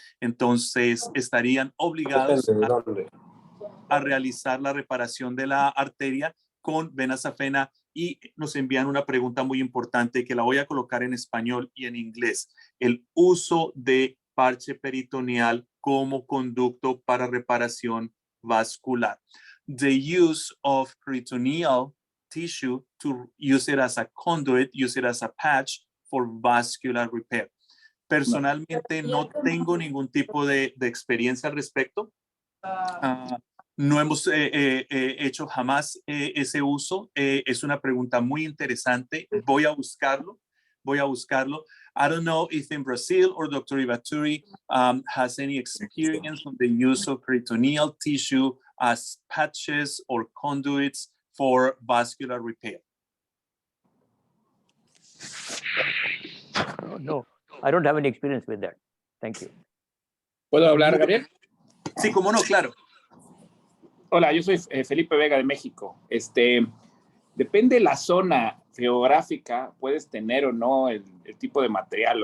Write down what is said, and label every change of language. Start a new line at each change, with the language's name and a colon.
Spanish: Entonces estarían obligados a realizar la reparación de la arteria con vena safena, y nos envían una pregunta muy importante que la voy a colocar en español y en inglés. El uso de parche peritoneal como conducto para reparación vascular.
English: The use of peritoneal tissue to use it as a conduit, use it as a patch for vascular repair.
Spanish: Personalmente no tengo ningún tipo de experiencia al respecto. No hemos hecho jamás ese uso. Es una pregunta muy interesante. Voy a buscarlo.
English: I don't know if in Brazil or Dr. Ivaturi has any experience on the use of peritoneal tissue as patches or conduits for vascular repair. No, I don't have any experience with that. Thank you.
Spanish: ¿Puedo hablar, Gabriel? Sí, cómo no, claro. Hola, yo soy Felipe Vega de México. Depende de la zona geográfica, puedes tener o no el tipo de material.